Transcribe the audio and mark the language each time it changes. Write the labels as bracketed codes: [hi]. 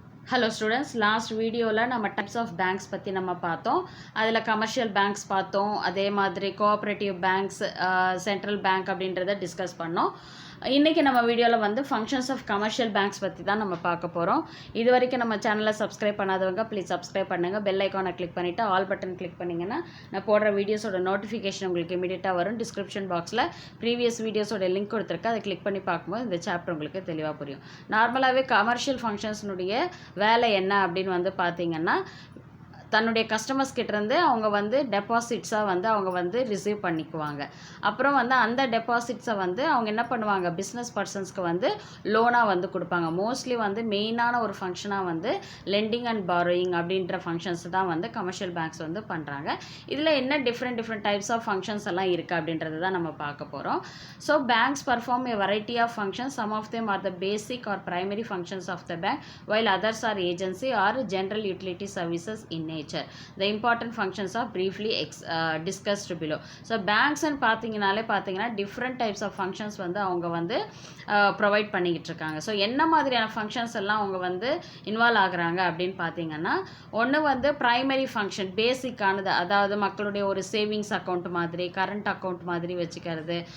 [en] Hello students, [ta] last video la nama types of banks பத்தி நம்ம பார்த்தோம். அதில் commercial banks பார்த்தோம், அதே மாதிரி cooperative banks, central bank அப்படின்றத டிஸ்கஸ் பண்ணோம். இன்றைக்கி நம்ம வீடியோவில் வந்து ஃபங்க்ஷன்ஸ் ஆஃப் கமர்ஷியல் பேங்க்ஸ் பற்றி தான் நம்ம பார்க்க போகிறோம். இது வரைக்கும் நம்ம சேனலை சப்ஸ்கிரைப் பண்ணாதவங்க ப்ளீஸ் சப்ஸ்கிரைப் பண்ணுங்கள். பெல் ஐக்கானை கிளிக் பண்ணிவிட்டு ஆல் பட்டன் கிளிக் பண்ணிங்கன்னா நான் போடுற வீடியோஸோட நோட்டிஃபிகேஷன் உங்களுக்கு இமீடியட்டாக வரும். டிஸ்கிரிப்ஷன் பாக்ஸில் ப்ரீவியஸ் வீடியோஸோட லிங்க் கொடுத்துருக்கேன், அதை கிளிக் பண்ணி பார்க்கும்போது இந்த சாப்டர் உங்களுக்கு தெளிவாக புரியும். நார்மலாகவே கமர்ஷியல் ஃபங்க்ஷன்ஸ்னுடைய வேலை என்ன அப்படின்னு வந்து பார்த்தீங்கன்னா, தன்னுடைய கஸ்டமர்ஸ் கிட்டேருந்து அவங்க வந்து டெபாசிட்ஸாக வந்து அவங்க வந்து ரிசீவ் பண்ணிக்குவாங்க. அப்புறம் வந்து அந்த டெபாசிட்ஸை வந்து அவங்க என்ன பண்ணுவாங்க, பிஸ்னஸ் பர்சன்ஸ்க்கு வந்து லோனாக வந்து கொடுப்பாங்க. மோஸ்ட்லி வந்து மெயினான ஒரு ஃபங்க்ஷனாக வந்து லெண்டிங் அண்ட் பாரோயிங் அப்படின்ற ஃபங்க்ஷன்ஸ் தான் வந்து கமர்ஷியல் பேங்க்ஸ் வந்து பண்ணுறாங்க. இதில் என்ன டிஃப்ரெண்ட் டைப்ஸ் ஆஃப் ஃபங்க்ஷன்ஸ் எல்லாம் இருக்குது அப்படின்றது தான் நம்ம பார்க்க போகிறோம். [en] So banks perform a variety of functions. Some of them are the basic or primary functions of the bank, while others are agency or general utility services in nature. The important functions are briefly discussed below. So banks and [ta] பார்த்தீங்கன்னா [en] different types of functions [ta] வந்து அவங்க வந்து provide பண்ணிக்கிட்டு இருக்காங்க. So என்ன மாதிரியான functions எல்லாம் அவங்க வந்து இன்வால்வ் ஆகுறாங்க அப்படின்னு பார்த்தீங்கன்னா, ஒன்று வந்து ப்ரைமரி ஃபங்க்ஷன், பேசிக்கானது, அதாவது மக்களுடைய ஒரு சேவிங்ஸ் அக்கௌண்ட் மாதிரி, கரண்ட் அக்கௌண்ட் மாதிரி வச்சுக்கிறது.